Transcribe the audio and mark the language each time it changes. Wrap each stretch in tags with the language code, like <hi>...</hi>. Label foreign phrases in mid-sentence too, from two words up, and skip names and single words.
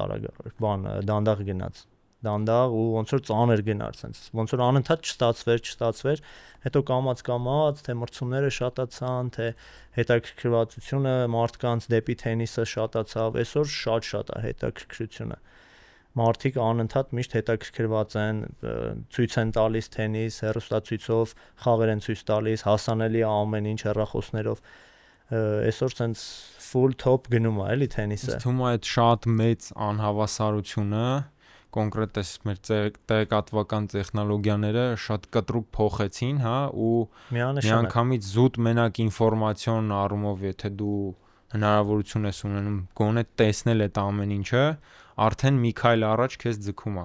<hy>արագ դանդաղ գնաց, դանդաղ ու ոնց որ ծանր գնար, sense ոնց որ անընդհատ չստացվեր, հետո կամած թե մրցումները շատացան, թե հետաքրքրվածությունը մարդկանց դեպի թենիսը շատացավ, այսօր շատ է հետաքրքրությունը։ Մարդիկ անընդհատ միշտ հետաքրքրված են, ցույց են տալիս թենիս, հեռուստացույցով խաղեր են ցույց տալիս, հասանելի է ամեն ինչ հեռախոսներով։ Այսօր</hy> <en>sense full top</en> <hy>գնում է էլի թենիսը։ Ինձ թվում է այդ շատ մեծ անհավասարությունը կոնկրետ էս մեր տեղեկատվական տեխնոլոգիաները շատ կտրուկ փոխեցին, հա, ու միանգամից զուտ մենակ ինֆորմացիոն առումով, եթե դու հնարավորություն ես ունենում գոնե տեսնել այդ ամեն ինչը, արդեն մի քայլ առաջ քեզ ձգում է։</hy>